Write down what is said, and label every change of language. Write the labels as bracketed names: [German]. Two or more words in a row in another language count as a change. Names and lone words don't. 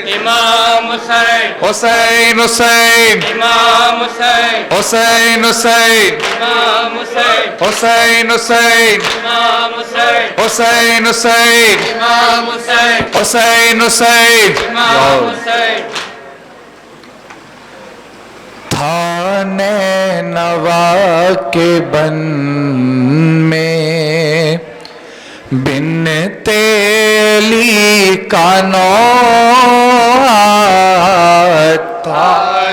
[Urdu] امام حسین حسین حسین امام حسین حسین حسین امام حسین حسین حسین امام حسین حسین حسین امام حسین حسین حسین امام حسین تھا نینوا کے بن میں بن تیلی کا نوحہ تھا